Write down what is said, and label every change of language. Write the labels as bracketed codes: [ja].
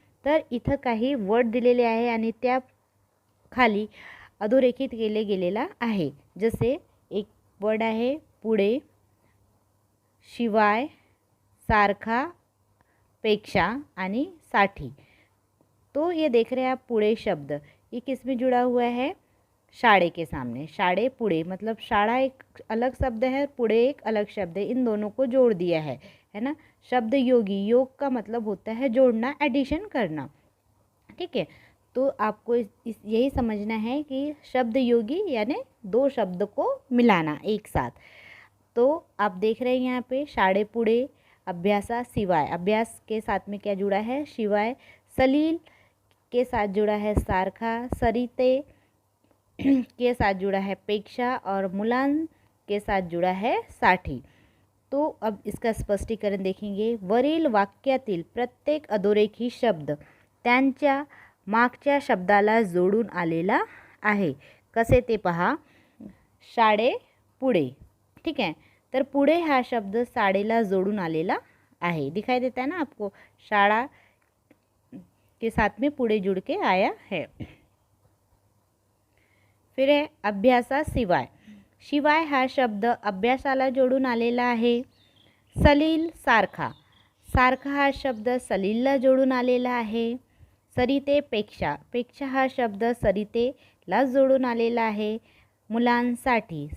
[mr] तर इथं काही वर्ड दिलेले आहे आणि त्या खाली अधोरेखित केले गेलेला आहे. जसे एक वर्ड आहे पुढे, शिवाय, सारखा, पेक्षा आणि साठी. [hi] तो ये देख रहे हैं आप पुढे शब्द, ये किस में जुड़ा हुआ है? शाड़े के सामने. शाड़े पुढे मतलब शाड़ा एक अलग शब्द है, पुढे एक अलग शब्द है. इन दोनों को जोड़ दिया है ना. शब्द योगी, योग का मतलब होता है जोड़ना, एडिशन करना. ठीक है. तो आपको यही समझना है कि शब्द योगी यानी दो शब्द को मिलाना एक साथ. तो आप देख रहे हैं यहाँ पे शाड़े पुढे, अभ्यासा शिवाय. अभ्यास के साथ में क्या जुड़ा है? शिवाय. सलील के साथ जुड़ा है सारखा. सरिते के साथ जुड़ा है पेक्षा और मुलान के साथ जुड़ा है साठी. तो अब इसका स्पष्टीकरण देखेंगे. [mr] वरील वाक्यातील प्रत्येक अधोरेखित शब्द त्यांच्या मागच्या शब्दाला जोडून आलेला आहे. कसे ते पहा. शाळे पुढे. [hi] ठीक है. [mr] तर पुढे हा शब्द शाळेला जोडून आलेला आहे. [hi] दिखाई देता है ना आपको? शाळा के साथ में पुढे जुड़ के आया है. फिर है अभ्यासा शिवाय. [mr] शिवाय हा शब्द अभ्यासाला जोडून आलेला आहे. सलील सारखा. सारखा हा शब्द सलीलला जोडून आलेला आहे. सरिते पेक्षा. पेक्षा हा शब्द सरितेला जोडून आलेला आहे. मुलांसाठी.